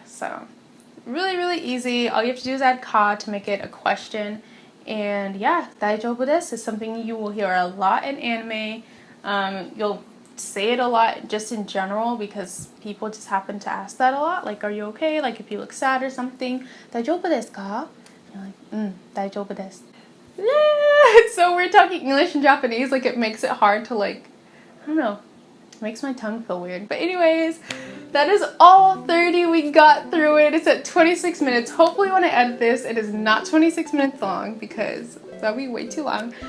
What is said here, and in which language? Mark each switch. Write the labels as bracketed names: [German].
[English] So really, really easy. All you have to do is add か to make it a question. And yeah, [Japanese] 大丈夫です [English] is something you will hear a lot in anime. You'll say it a lot just in general because people just happen to ask that a lot. Like, are you okay? Like, if you look sad or something, [Japanese] 大丈夫ですか? [English] You're like, [Japanese] 大丈夫です. [English] It's so weird talking English and Japanese. Like, it makes it hard to like, I don't know. It makes my tongue feel weird. But anyways, that is all 30. We got through it. It's at 26 minutes. Hopefully when I edit this, it is not 26 minutes long because that would be way too long.